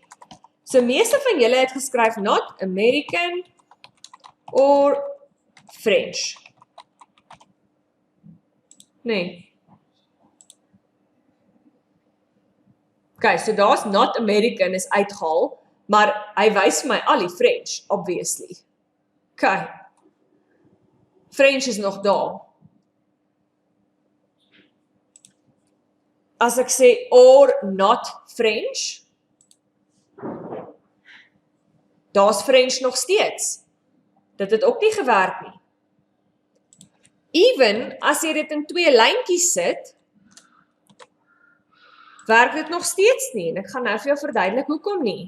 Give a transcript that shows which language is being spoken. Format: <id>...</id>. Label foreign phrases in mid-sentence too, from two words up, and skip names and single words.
<af>So meeste van julle het geskryf</af> <en>not American or French.</en> <af>Nee. OK, so daar's</af> <en>not American</en> <af>is uitgehaal, maar hy wys vir my al die French, obviously. OK. French is nog daar. As ek sê</af> <en>or not French,</en> <af>daar's French nog steeds. Dit het ook nie gewerk nie. Even as jy dit in twee lyntjies sit, werk dit nog steeds nie, en ek gaan nou vir jou verduidelik hoekom nie.</af>